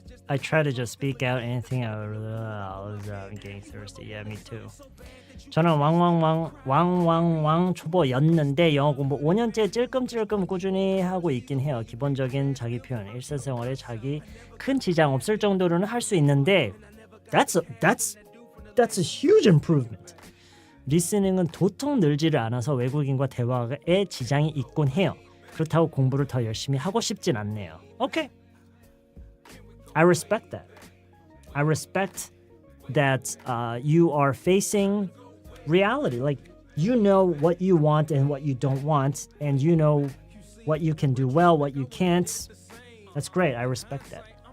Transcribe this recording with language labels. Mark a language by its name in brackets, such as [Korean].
[English] I try to just speak out anything I was getting thirsty. Yeah, me too. [Korean] 저는 왕왕왕 초보였는데 영어 공부 5년째 찔끔찔끔 꾸준히 하고 있긴 해요. 기본적인 자기 표현, 일상생활에 자기 큰 지장 없을 정도로는 할 수 있는데 [English] that's a huge improvement. [Korean] 리스닝은 도통 늘지를 않아서 외국인과 대화에 지장이 있곤 해요. 그렇다고 공부를 더 열심히 하고 싶진 않네요. [English] Okay. I respect that. I respect that you are facing reality. Like, you know what you want and what you don't want, and you know what you can do well, what you can't. That's great. I respect that.